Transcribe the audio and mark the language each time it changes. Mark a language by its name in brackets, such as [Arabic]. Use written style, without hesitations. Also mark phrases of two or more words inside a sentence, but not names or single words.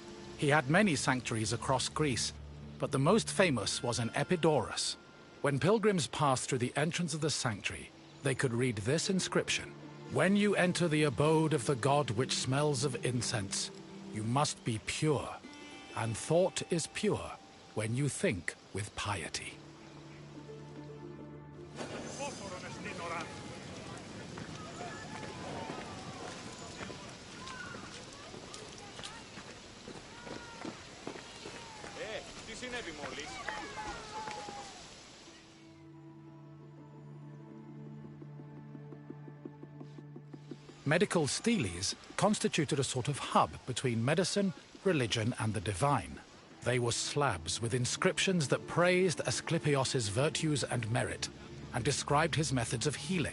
[English] He had many sanctuaries across Greece, but the most famous was in Epidaurus. When pilgrims passed through the entrance of the sanctuary, they could read this inscription: "When you enter the abode of the god which smells of incense, you must be pure, and thought is pure when you think with piety." [Greek] Τι συνέβη μόλις? [English] Medical steles constituted a sort of hub between medicine, religion, and the divine. They were slabs with inscriptions that praised Asclepios' virtues and merit, and described his methods of healing.